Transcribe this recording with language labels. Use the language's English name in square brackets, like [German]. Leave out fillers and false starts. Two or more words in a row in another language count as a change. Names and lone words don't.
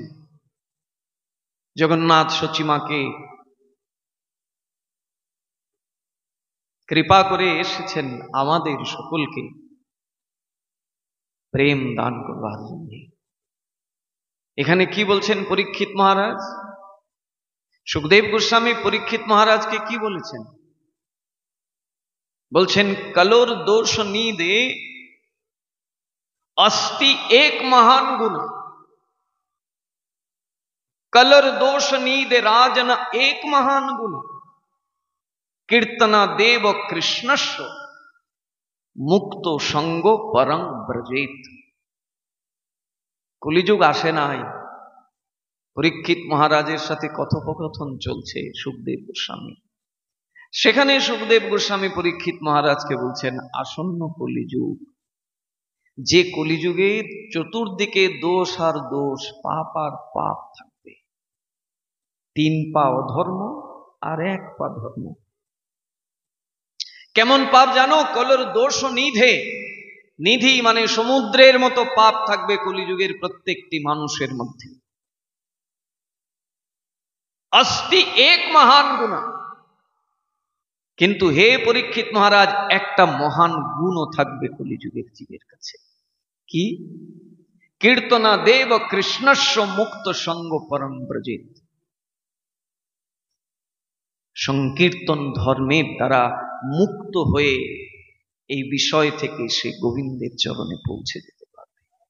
[Bangla] জগন্নাথ সচিমাকে কৃপা করে এসেছেন আমাদের সকলকে প্রেম দান করবার জন্য। এখানে কি বলছেন পরীক্ষিত মহারাজ? সুখদেব গোস্বামী পরীক্ষিত মহারাজকে কি বলেছেন? [Sanskrit] বলছেন কলোর দোষ নিদে अस्ति एक महान गुण, कलर दोष नीदे राजन एक महान गुण, कीर्तना देव कृष्णस्व मुक्तो संगो परं ब्रजेत। [Bangla] কলিযুগ আসে নাই, পরীক্ষিত মহারাজের সাথে কথোপকথন চলছে সুখদেব গোস্বামী। সেখানে সুখদেব গোস্বামী পরীক্ষিত মহারাজকে বলছেন আসন্ন কলিযুগ, যে কলিযুগে চতুর্দিকে দোষ আর দোষ, পাপ আর পাপ থাকবে। 3 পা অধর্ম আর 1 পা ধর্ম। কেমন পাপ জানো? [Sanskrit] কলর দোষ নিধে, [Bangla] নিধি মানে সমুদ্রের মতো পাপ থাকবে কলিযুগের প্রত্যেকটি মানুষের মধ্যে। [Sanskrit] अस्ति एक महान गुण, [Bangla] কিন্তু হে পরীক্ষিত মহারাজ একটা মহান গুণও থাকবে কলিযুগের জীবের কাছে। কি? [Sanskrit] কীর্তনা দেব কৃষ্ণস্ব মুক্ত সঙ্গ পরম ব্রজেত। [Bangla] সংকীর্তন ধর্মের দ্বারা মুক্ত হয়ে এই বিষয় থেকে সে গোবিন্দের চরণে পৌঁছে যেতে পারবে।